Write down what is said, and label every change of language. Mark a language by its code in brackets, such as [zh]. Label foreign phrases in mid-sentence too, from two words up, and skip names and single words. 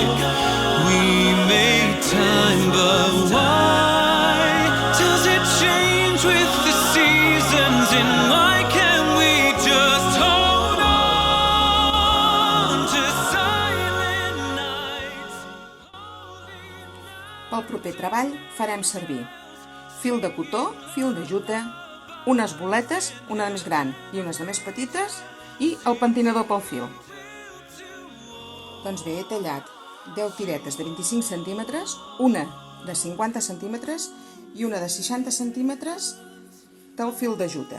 [en] We make time, but why does it change with the seasons, and why can't we just hold on to silent nights? [ca] Pel proper treball farem servir fil de cotó, fil de jute, unes boletes, una de més gran i unes de més petites, i el pentinador pel fil. Doncs bé, he tallat 10 tiretes de 25 centímetres, una de 50 centímetres i una de 60 centímetres del fil de jute.